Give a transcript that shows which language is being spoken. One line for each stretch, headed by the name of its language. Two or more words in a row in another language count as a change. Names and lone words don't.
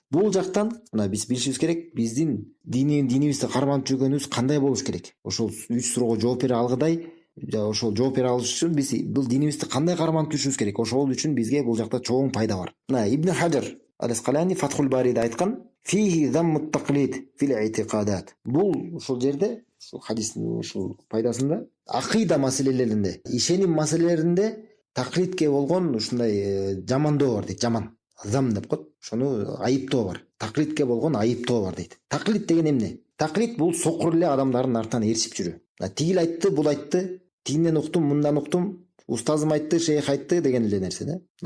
Kyrgyz: Бул жактан мына биз билишибиз керек, биздин динибизди карманып жүргөнүбүз кандай болуш керек? Ошол 3 суроого жооп бере алгыдай, ошол жооп бере алыш үчүн биз бул динибизди кандай карманып жүрүшүбүз керек? Ошол үчүн бизге бул жакта чоң пайда бар. Мына Ибн Хаджар ал-Аскалани Фатхул Бариде айткан:
Arabic: "فيه ذم التقليد في الاعتقادات".
Kyrgyz: Бул ушул жерде, ушул хадистин ушул пайдасында акыйда маселелеринде, ишеним маселелеринде таклидке болгон ушундай жамандоо бар дейт. Жаман зам деп коет. Ошону айыптоо бар. Таклидке болгон айыптоо бар дейт. Таклид деген эмне? Таклид бул сокур эле адамдардын артынан эришип жүрүү. Тигил айтты, бул айтты, тигинен уктум, мындан уктум, устазым айтты, шейх айтты деген эле нерсе да.